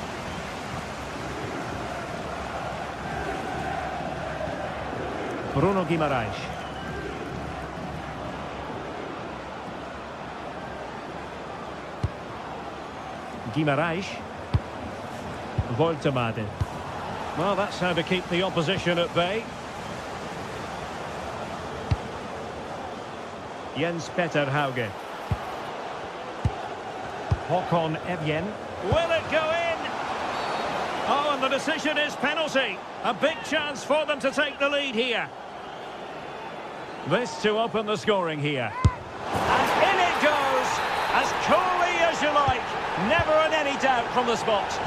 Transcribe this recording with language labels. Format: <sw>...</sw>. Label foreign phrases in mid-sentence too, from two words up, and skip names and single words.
<en>Bruno Guimaraes. Guimaraes. Voltemade. Well, that's how to keep the opposition at bay. Jens Petter Hauge. Håkon Evjen. Will it go in? Oh, and the decision is penalty. A big chance for them to take the lead here. This to open the scoring here. And in it goes, as coolly as you like. Never in any doubt from the spot.</en>